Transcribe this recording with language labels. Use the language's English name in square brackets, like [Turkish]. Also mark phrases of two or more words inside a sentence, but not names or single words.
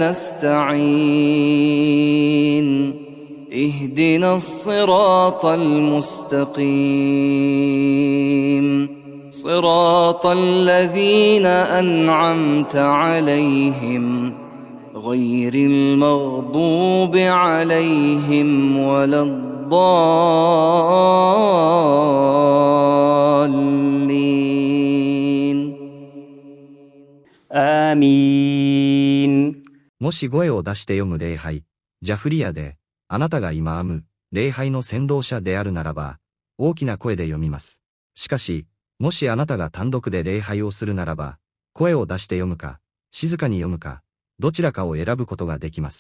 [Arabic] نستعين اهدنا الصراط المستقيم صراط الذين أنعمت عليهم غير المغضوب عليهم ولا الضالين آمين. [Japanese] もし声を出して読む礼拝、ジャフリヤで、あなたがイマーム、礼拝の先導者であるならば、大きな声で読みます。しかし、もしあなたが単独で礼拝をするならば、声を出して読むか、静かに読むか、どちらかを選ぶことができます。